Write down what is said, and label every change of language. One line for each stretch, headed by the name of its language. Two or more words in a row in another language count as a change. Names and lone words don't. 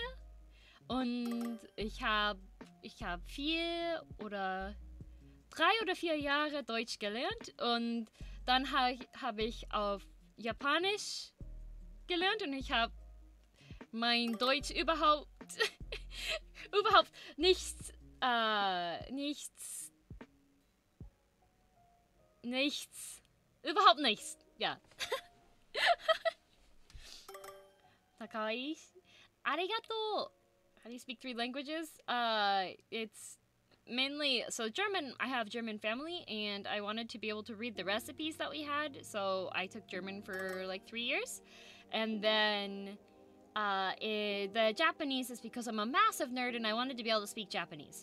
German: Und ich hab 4 oder 3 oder 4 Jahre Deutsch gelernt und dann habe ich auf Japanisch gelernt und ich habe mein Deutsch überhaupt nichts, überhaupt nichts, ja.
Japanese: 高い、ありがとう.
English: How do you speak 3 languages? It's mainly, so German, I have German family, and I wanted to be able to read the recipes that we had, so I took German for like 3 years. And then the Japanese is because I'm a massive nerd and I wanted to be able to speak Japanese.